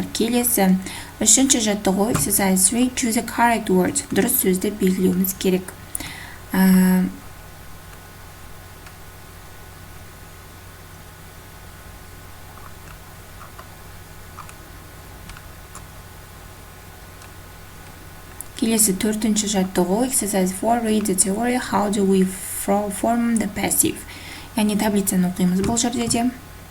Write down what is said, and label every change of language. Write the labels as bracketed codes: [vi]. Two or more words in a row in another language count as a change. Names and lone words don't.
[kk] Келесі үшінші жаттығу exercise 3. [en] Choose a correct word. [kk] Дұрыс сөзді белгілеуіміз керек. Келесі төртінші жаттығу exercise 4. [en] Read the theory. How do we form the passive? [kk] Яғни таблицаны оқимыз бұл жерде де.